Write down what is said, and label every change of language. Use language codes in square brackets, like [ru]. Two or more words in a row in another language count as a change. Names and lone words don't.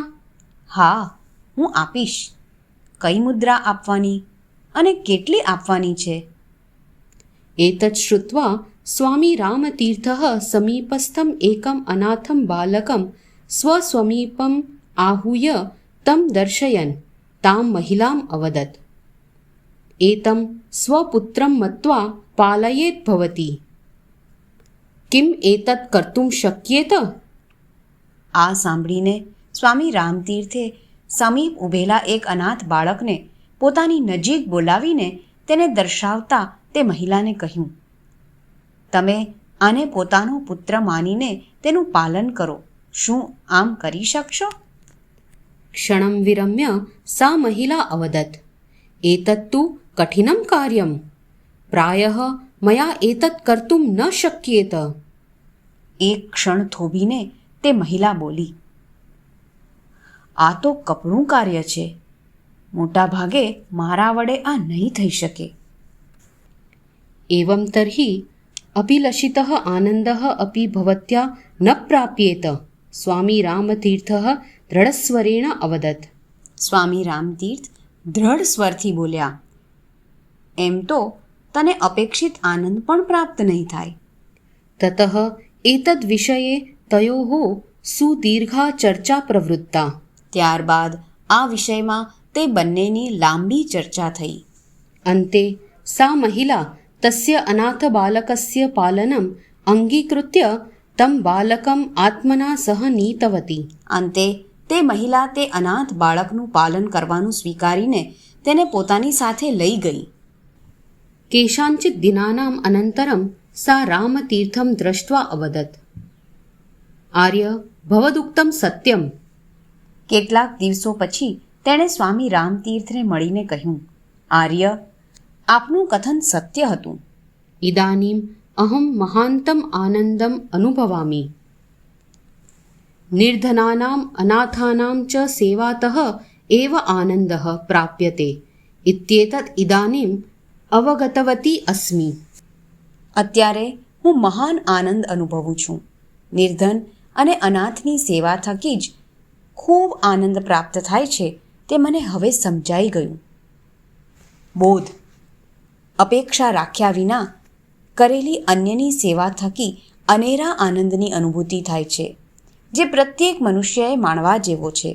[gu] હા, હું આપીશ. કઈ મુદ્રા આપવાની અને કેટલી આપવાની છે? [sa] એતत् શ્રુત્વા સ્વામી રામતીર્થઃ સમીપસ્થમ એકમ અનાથમ બાલકમ સ્વસ્વમીપમ આહુય તમ દર્શયન तां महिलाम् अवदत्, एतं स्वपुत्रं मत्वा पालयेत् भवती। किम् एतत् कर्तुं शक्येत? [gu] આ સાંભળીને સ્વામી રામતીર્થે સમીપ ઊભેલા એક અનાથ બાળકને પોતાની નજીક બોલાવીને તેને દર્શાવતા તે મહિલાને કહ્યું, તમે આને પોતાનો પુત્ર માનીને તેનું પાલન કરો. શું આમ કરી શકશો? [sa] क्षणं विरम्य सा महिला अवदत्, एतत्तु कठिनं कार्यं, प्रायः मया एतत् कर्तुं न शक्येत। [gu] એક ક્ષણ થોભીને તે મહિલા બોલી, આ તો કપરું કાર્ય છે. મોટા ભાગે મારા વડે આ નહીં થઈ શકે. [sa] एवं तर्हि अभिलषितः आनन्दः अपि भवत्या न प्राप्येत, स्वामी रामतीर्थः दृढस्वरेण अवदत्। [gu] સ્વામી રામતીર્થ દ્રઢ સ્વરથી બોલ્યા, એમ તો તને અપેક્ષિત આનંદ પણ પ્રાપ્ત નહીં થાય. [sa] ततः एतद्विषये तयोः सुदीर्घा चर्चा प्रवृत्ता। [gu] ત્યારબાદ આ વિષયમાં તે બંનેની લાંબી ચર્ચા થઈ. [sa] अन्ते सा महिला तस्य अनाथबालकस्य पालनम् अङ्गीकृत्य तं बालकम् आत्मना सह नीतवती। [gu] અંતે તે મહિલા તે અનાથ બાળકનું પાલન કરવાનું સ્વીકારીને તેને પોતાની સાથે લઈ ગઈ. [sa] केषाञ्चित् दिनानाम् अनन्तरं सा रामतीर्थं दृष्ट्वा अवदत्, आर्य भवदुक्तं सत्यम्। [gu] કેટલાક દિવસો પછી તેણે સ્વામી રામતીર્થને મળીને કહ્યું, આર્ય, આપનું કથન સત્ય હતું. [sa] इदानीम् अहं महान्तम् आनन्दम् अनुभवामि। निर्धनानाम् अनाथानां च सेवातः एव आनन्दः प्राप्यते इत्येतत् इदानीम् अवगतवती अस्मि। [gu] અત્યારે હું મહાન આનંદ અનુભવું છું. નિર્ધન અને અનાથની સેવા થકી જ ખૂબ આનંદ પ્રાપ્ત થાય છે તે મને હવે સમજાઈ ગયું. બોધ, અપેક્ષા રાખ્યા વિના કરેલી અન્યની સેવા થકી અનેરા આનંદની અનુભૂતિ થાય છે, જે પ્રત્યેક મનુષ્યએ માણવા જેવો છે.